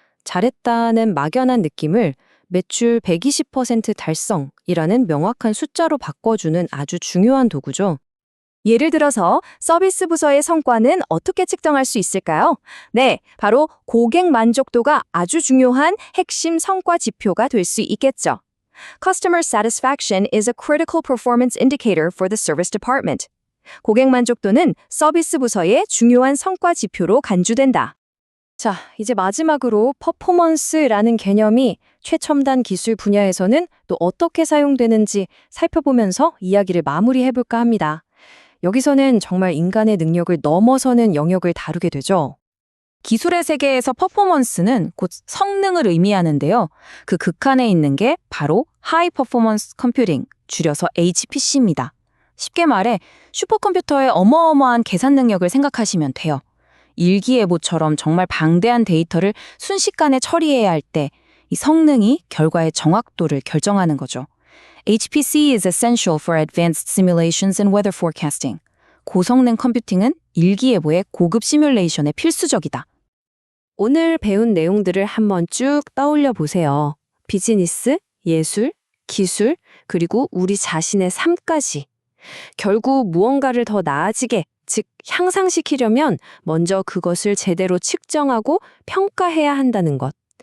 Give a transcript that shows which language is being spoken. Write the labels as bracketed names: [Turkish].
[Korean] 잘했다는 막연한 느낌을 매출 120% 달성이라는 명확한 숫자로 바꿔주는 아주 중요한 도구죠. 예를 들어서 서비스 부서의 성과는 어떻게 측정할 수 있을까요? 네, 바로 고객 만족도가 아주 중요한 핵심 성과 지표가 될 수 있겠죠. [English] Customer satisfaction is a critical performance indicator for the service department. [Korean] 고객 만족도는 서비스 부서의 중요한 성과 지표로 간주된다. 자, 이제 마지막으로 퍼포먼스라는 개념이 최첨단 기술 분야에서는 또 어떻게 사용되는지 살펴보면서 이야기를 마무리해볼까 합니다. 여기서는 정말 인간의 능력을 넘어서는 영역을 다루게 되죠. 기술의 세계에서 퍼포먼스는 곧 성능을 의미하는데요. 그 극한에 있는 게 바로 하이 퍼포먼스 컴퓨팅, 줄여서 HPC입니다. 쉽게 말해 슈퍼컴퓨터의 어마어마한 계산 능력을 생각하시면 돼요. 일기예보처럼 정말 방대한 데이터를 순식간에 처리해야 할 때 이 성능이 결과의 정확도를 결정하는 거죠. [English] HPC is essential for advanced simulations and weather forecasting. [Korean] 고성능 컴퓨팅은 일기예보의 고급 시뮬레이션에 필수적이다. 오늘 배운 내용들을 한번 쭉 떠올려 보세요. 비즈니스, 예술, 기술, 그리고 우리 자신의 삶까지. 결국 무언가를 더 나아지게, 즉 향상시키려면 먼저 그것을 제대로 측정하고 평가해야 한다는 것.